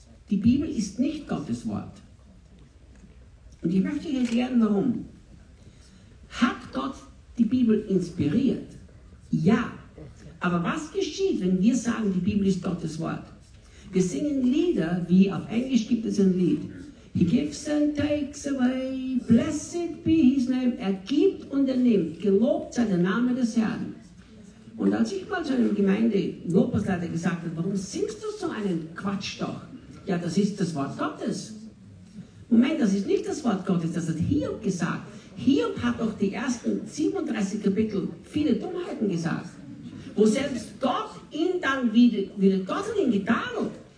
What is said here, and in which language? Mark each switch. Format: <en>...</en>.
<de>Die Bibel ist nicht Gottes Wort. Und ich möchte euch erklären, warum. Hat Gott die Bibel inspiriert? Ja. Aber was geschieht, wenn wir sagen, die Bibel ist Gottes Wort? Wir singen Lieder, wie auf Englisch gibt es ein Lied.</de> <en>He gives and takes away, blessed be his name.</en> <de>Er gibt und er nimmt, gelobt sei der Name des Herrn. Und als ich mal zu einem Gemeinde-Lobpreisleiter gesagt habe, warum singst du so einen Quatsch doch? Ja, das ist das Wort Gottes. Moment, das ist nicht das Wort Gottes, das hat Hiob gesagt. Hiob hat doch die ersten 37 Kapitel viele Dummheiten gesagt, wo selbst Gott ihn dann wieder Gott hat ihn getadelt.</de>